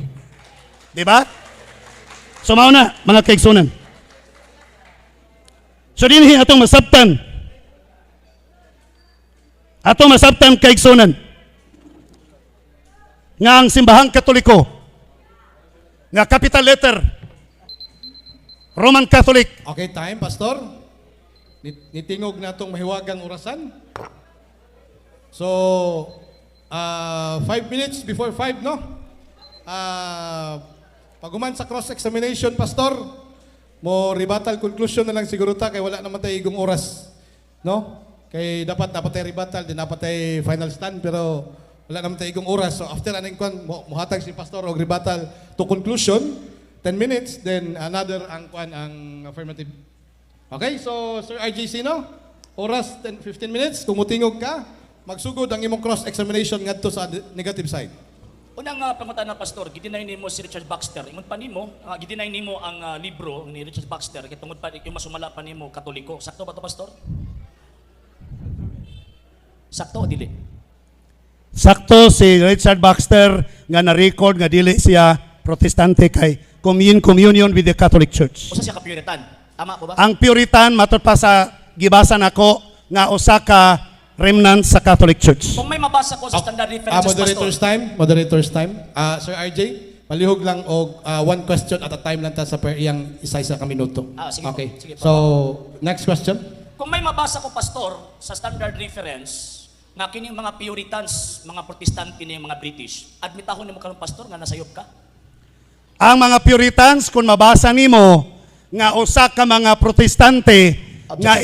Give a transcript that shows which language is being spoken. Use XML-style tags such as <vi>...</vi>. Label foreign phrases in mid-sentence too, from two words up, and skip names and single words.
<ceb>Diba? So mao na, mga kaigsunan. So dinhi atong masabtan. Atong masabtan kaigsunan. Nga ang simbahang Katoliko, nga</ceb> <en>capital letter,</en> <ceb>Roman Catholic.</ceb> <en>Okay, time, Pastor.</en> <tl>Nitingog na itong mahiwagang orasan.</tl> <en>So, 5 minutes before 5, no?</en> <ceb>Paguman sa cross-examination, Pastor, mo</ceb> <en>rebuttal conclusion</en> <ceb>na lang siguro ta, kay wala naman tayo igong oras. No? Kay dapat tayo rebuttal, din dapat tayo</ceb> <en>final stand,</en> <ceb>pero wala naman tayo igong oras. So after aning kwan, muhatag si Pastor og</ceb> <en>rebuttal to conclusion,</en> <ceb>10 minutes, then another ang kwan ang affirmative. Okay, so Sir RJ Sino, oras 15 minutes, kung mutingog ka, magsugod ang imong cross-examination ngadto sa negative side. Unang pangutan na pastor, gidinay nimo si Richard Baxter. Ingon pa nimo, gidinay nimo ang libro ni Richard Baxter kay tungod pa yung masumala pa nimo Katoliko. Sakto ba to, pastor? Sakto o dili? Sakto si Richard Baxter nga na-record nga dili siya protestante kay</ceb> <en>communion with the Catholic Church.</en> <ceb>Usa siya ka Puritan. Tama po ba? Ang Puritan matod pa sa gibasa nako nga usa ka remnant sa Catholic Church. Kung may mabasa ko sa</ceb> <en>standard references, Moderator's time.</en> <ceb>Sir RJ, palihog lang og</ceb> <en>one question at a time</en> <ceb>lang ta sa per iyang isa-isa ka minuto. Sige po. Okay. Sige po. So, next question. Kung may mabasa ko, pastor, sa</ceb> <en>standard reference,</en> <ceb>nga kining mga Puritans, mga Protestante ni mga British, admitahon nimo karon, pastor, nga nasayop ka? Ang mga Puritans, kung mabasa nimo nga usa ka mga protestante nga</ceb>